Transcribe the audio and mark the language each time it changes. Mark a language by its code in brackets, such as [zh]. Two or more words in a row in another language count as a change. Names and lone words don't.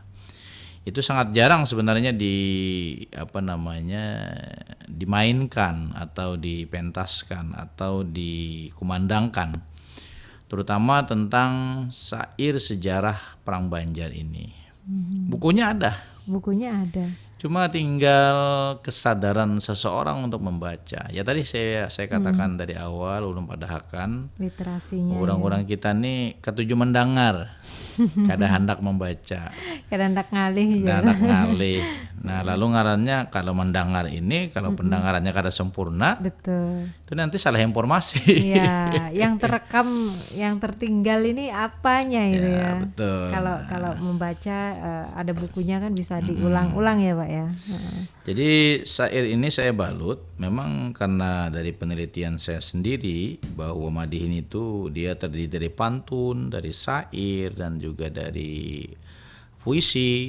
[id] Itu sangat jarang sebenarnya dimainkan atau dipentaskan atau dikumandangkan, terutama tentang syair sejarah Perang Banjar ini. Bukunya ada. Cuma tinggal kesadaran seseorang untuk membaca. Ya tadi saya katakan dari awal [bjn] ulun padahakan [id] literasinya. Orang-orang kita nih ketujuh mendengar, kada hendak membaca. [bjn] Kada hendak ngalih. [id] Nah, lalu ngarannya kalau mendengar ini, kalau pendengarannya kada sempurna, betul. Itu nanti salah informasi. Iya, yang terekam, yang tertinggal ini apanya itu ya. Betul. Kalau membaca ada bukunya kan bisa diulang-ulang ya, Pak ya. Jadi syair ini saya balut memang karena dari penelitian saya sendiri bahwa Madihin itu dia terdiri dari pantun, dari syair, dan juga dari puisi.